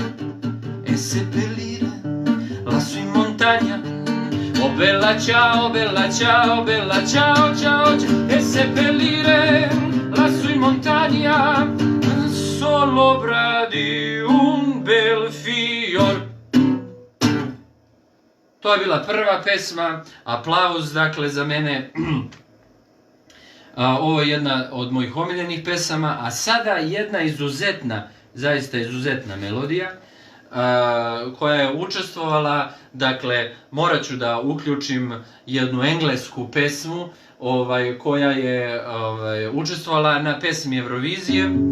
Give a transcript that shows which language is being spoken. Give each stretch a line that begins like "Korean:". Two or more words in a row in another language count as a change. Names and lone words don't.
Italian: E seppellire lassù in montagna. Oh bella ciao, bella ciao, bella ciao, ciao, ciao. E seppellire lassù in montagna sopra di un bel fior.
Serbian: To je bila prva pesma, aplauz dakle za mene. Ovo je jedna od mojih omiljenih pesama, a sada jedna izuzetna, zaista izuzetna melodija koja je učestvovala, dakle morat ću da uključim jednu englesku pesmu koja je učestvovala na pesmi Eurovizije